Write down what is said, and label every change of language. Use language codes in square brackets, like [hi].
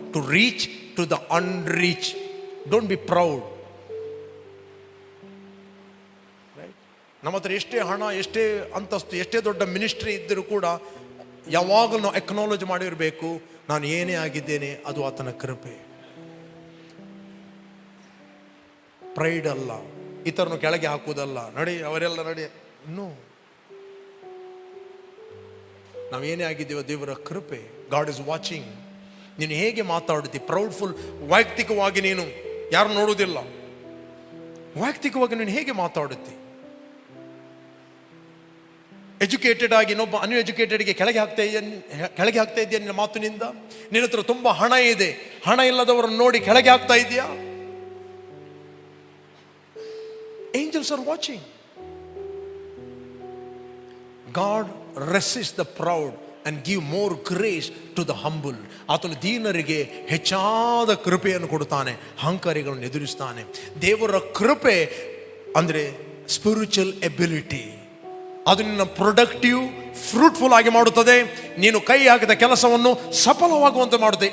[en] To reach to the unreached. Don't be proud. Right? [kn] ನಮ್ಮ ಹತ್ರ ಎಷ್ಟೇ ಹಣ, ಎಷ್ಟೇ ಅಂತಸ್ತು, ಎಷ್ಟೇ ದೊಡ್ಡ ಮಿನಿಸ್ಟ್ರಿ ಇದ್ದರೂ ಕೂಡ ಯಾವಾಗಲೂ ನಾವು ಎಕ್ನಾಲಜ್ ಮಾಡಿರಬೇಕು, ನಾನು ಏನೇ ಆಗಿದ್ದೇನೆ ಅದು ಆತನ ಕೃಪೆ. ಪ್ರೈಡ್ ಅಲ್ಲ, ಇತರನ್ನು ಕೆಳಗೆ ಹಾಕುವುದಲ್ಲ. ನಡಿ ಅವರೆಲ್ಲ ನಡಿ. ಇನ್ನೂ ನಾವೇನೇ ಆಗಿದ್ದೇವೋ ದೇವರ ಕೃಪೆ. [en] God is watching. [kn] ನೀನು ಹೇಗೆ ಮಾತಾಡುತ್ತಿ, ಪ್ರೌಡ್ಫುಲ್. ವೈಯಕ್ತಿಕವಾಗಿ ನೀನು ಯಾರು ನೋಡುವುದಿಲ್ಲ, ವೈಯಕ್ತಿಕವಾಗಿ ನೀನು ಹೇಗೆ ಮಾತಾಡುತ್ತಿ. ಎಜುಕೇಟೆಡ್ ಆಗಿ ಇನ್ನೊಬ್ಬ ಅನ್ಎಜುಕೇಟೆಡ್ಗೆ ಕೆಳಗೆ ಹಾಕ್ತಾ ಇದೆಯಾ ನಿನ್ನ ಮಾತಿನಿಂದ. ನಿನ್ನ ಹತ್ರ ತುಂಬ ಹಣ ಇದೆ, ಹಣ ಇಲ್ಲದವರನ್ನು ನೋಡಿ ಕೆಳಗೆ ಹಾಕ್ತಾ ಇದೆಯಾ. [en] Angels are watching. God resist the proud and give more grace to the humble. [kn] ಆತನು ದೀನರಿಗೆ ಹೆಚ್ಚಾದ ಕೃಪೆಯನ್ನು ಕೊಡುತ್ತಾನೆ, ಅಹಂಕಾರಿಗಳನ್ನು ಎದುರಿಸ್ತಾನೆ. ದೇವರ ಕೃಪೆ ಅಂದರೆ ಸ್ಪಿರಿಚುವಲ್ ಎಬಿಲಿಟಿ. ಅದು ನಿನ್ನ ಪ್ರೊಡಕ್ಟಿವ್, ಫ್ರೂಟ್ಫುಲ್ ಆಗಿ ಮಾಡುತ್ತದೆ. ನೀನು ಕೈ ಹಾಕಿದ ಕೆಲಸವನ್ನು ಸಫಲವಾಗುವಂತೆ ಮಾಡುತ್ತದೆ.